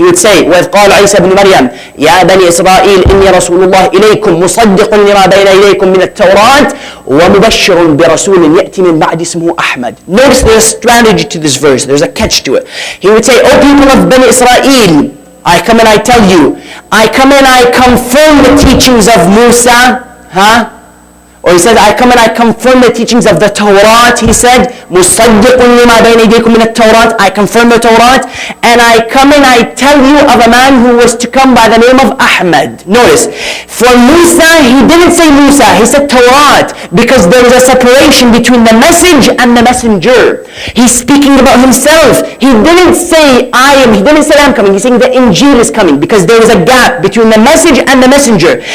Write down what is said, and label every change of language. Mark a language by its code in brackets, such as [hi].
[ar] He would say, وَإِذْ قَالَ عِيسَى بْنُ مَرْيَمْ يَا بَنِي إِسْرَائِيلِ إِنِّي رَسُولُ اللَّهِ إِلَيْكُمْ مُصَدِّقٌ لِمَا بَيْنَ إِلَيْكُمْ مِنَ التَّوْرَاةِ وَمُبَشِّرٌ بِرَسُولٍ يَأْتِي مِنْ بَعْدِ اسْمُهُ أَحْمَدٍ. [en] Notice there's a strategy to this verse. There's a catch to it. He would say, O people of Bani Israel, I come and I tell you, I come and I confirm the teachings of Musa, Or he said, I come and I confirm the teachings of the Torah. [ar] He said, مُصَدِّقٌ لِمَا بَيْنَ يَدَيْكُم مِنَ التَّوْرَاةِ. [en] I confirm the Torah. And I come and I tell you of a man who was to come by the name of Ahmad. Notice, for Musa, he didn't say Musa, he said Torah, because there was a separation between the message and the messenger. He's speaking about himself. He didn't say he didn't say I'm coming. He's saying the Injil is coming, because there was a gap between the message and the messenger.